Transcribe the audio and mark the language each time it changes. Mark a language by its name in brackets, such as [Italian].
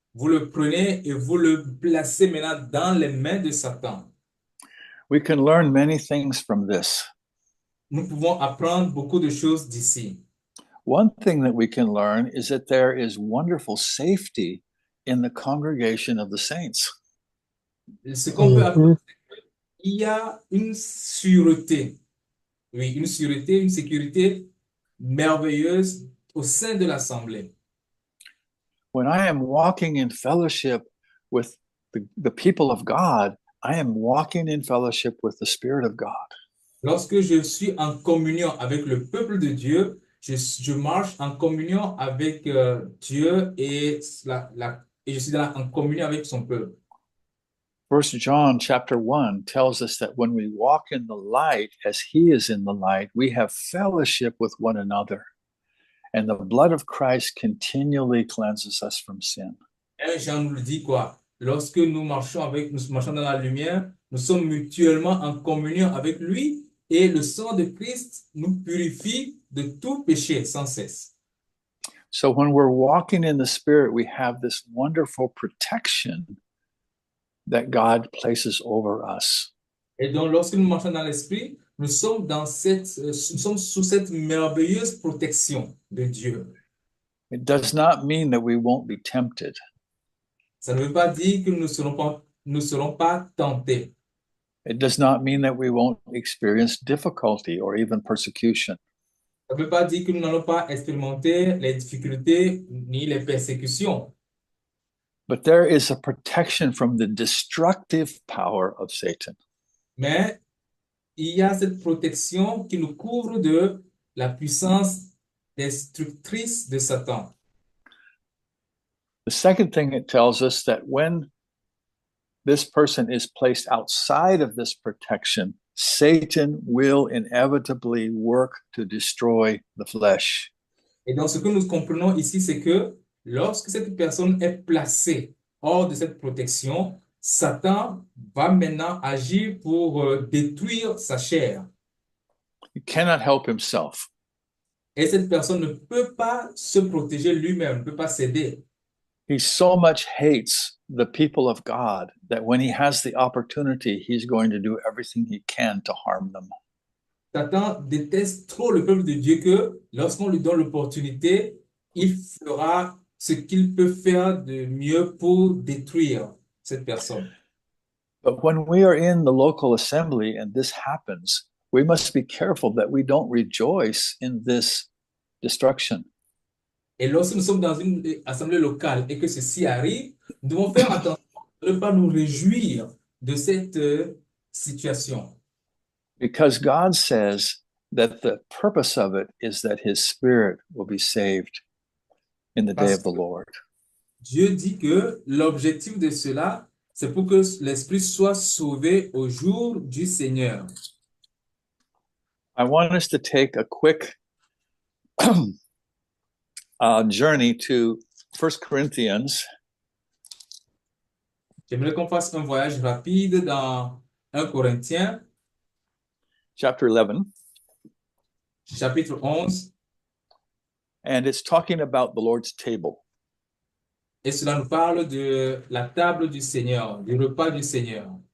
[French] Vous le prenez et vous le placez maintenant dans les mains de Satan. [English] We can learn many things from this. [French] Nous pouvons apprendre beaucoup de choses d'ici. [English] One thing that we can learn is that there is wonderful safety in the congregation of the saints. [French] Ce qu'on peut apprendre, c'est qu'il y a une sûreté. Oui, une sûreté, une sécurité merveilleuse au sein de l'assemblée. [English] When I am walking in fellowship with the people of God, I am walking in fellowship with the Spirit of God. [French] Lorsque je suis en communion avec le peuple de Dieu, je marche en communion avec Dieu et je suis en communion avec son peuple. [English] 1 John chapter 1 tells us that when we walk in the light as he is in the light, we have fellowship with one another. And the blood of Christ continually cleanses us from sin. [French] Et Jean nous le dit quoi? Lorsque nous marchons dans la lumière, nous sommes mutuellement en communion avec lui et le sang de Christ nous purifie de tout péché sans cesse. [English] So when we're walking in the Spirit, we have this wonderful protection that God places over us. [French] Et donc, lorsque nous marchons dans l'esprit, nous sommes sous cette merveilleuse protection de Dieu. [English] It does not mean that we won't be tempted. [French] Ça ne veut pas dire que nous ne serons pas tentés. [English] It does not mean that we won't experience difficulty or even persecution. [French] Ça ne veut pas dire que nous n'allons pas expérimenter les difficultés ni les persécutions. [English] But there is a protection from the destructive power of Satan. [French] Mais il y a cette protection qui nous couvre de la puissance destructrice de Satan. [English] The second thing it tells us that when this person is placed outside of this protection, Satan will inevitably work to destroy the flesh. [French] Et donc, ce que nous comprenons ici, c'est que lorsque cette personne est placée hors de cette protection, Satan va maintenant agir pour détruire sa chair. [English] He cannot help himself. [French] Et cette personne ne peut pas se protéger lui-même, ne peut pas s'aider. [English] He so much hates the people of God that when he has the opportunity, he's going to do everything he can to harm them. [French] Satan déteste trop le peuple de Dieu que lorsqu'on lui donne l'opportunité, il fera ce qu'il peut faire de mieux pour détruire cette personne. [English] But when we are in the local assembly and this happens, we must be careful that we don't rejoice in this destruction. [French] Et lorsque nous sommes dans une assemblée locale et que ceci arrive, nous devons faire attention de ne pas nous réjouir de cette situation. [English] Because God says that the purpose of it is that his spirit will be saved in the day [French] Parce [English] of the [French] que [English] Lord. [French] Dieu dit que l'objectif de cela, c'est pour que l'esprit soit sauvé au jour du Seigneur. [English] I want us to take a quick journey to 1 Corinthians [French] J'aimerais qu'on fasse un voyage rapide dans 1 Corinthiens, [English] chapter 11, [French] chapitre 11, [English] and it's talking about the Lord's table. [French] et cela nous parle de la table du Seigneur, du repas du Seigneur.